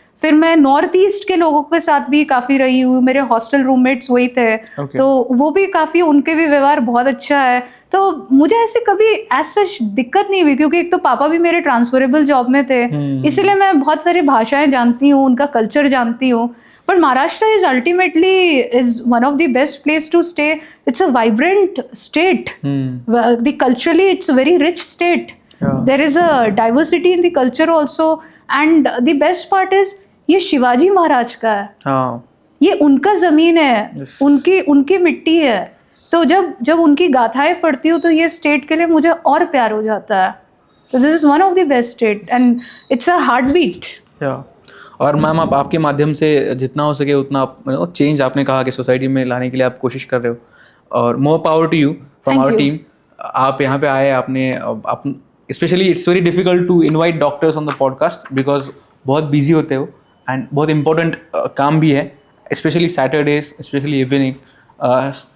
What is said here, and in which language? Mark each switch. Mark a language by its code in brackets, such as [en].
[hi] फिर मैं north east के लोगों के साथ भी काफ़ी रही हूँ, मेरे हॉस्टल रूममेट्स वही थे, तो वो भी काफ़ी, उनके भी व्यवहार बहुत अच्छा है। तो मुझे ऐसे कभी ऐसा दिक्कत नहीं हुई, क्योंकि एक तो पापा भी मेरे ट्रांसफरेबल जॉब में थे, इसलिए मैं बहुत सारी भाषाएं जानती हूँ, उनका कल्चर जानती हूँ। [en] But Maharashtra is ultimately one of the best place to stay. It's a vibrant state. Culturally, it's a very rich state. There is a diversity in the culture also. And the best part is, [hi] ये शिवाजी महाराज का है, ये उनका जमीन है, उनकी मिट्टी है। तो जब उनकी गाथाएं पढ़ती हूँ तो ये स्टेट के लिए मुझे और प्यार हो जाता है। [en] So this is one of the best state and it's a heartbeat. [hi] और मैम, आप आपके माध्यम से जितना हो सके उतना आप चेंज, आपने कहा कि सोसाइटी में लाने के लिए आप कोशिश कर रहे हो, और [en] More power to you from our team. [hi] आप यहाँ पे आए, आपने specially [en] it's very difficult to invite doctors on the podcast because [hi] बहुत बिजी होते हो एंड बहुत इंपॉर्टेंट काम भी है, स्पेशली सैटरडेज, स्पेशली इवनिंग।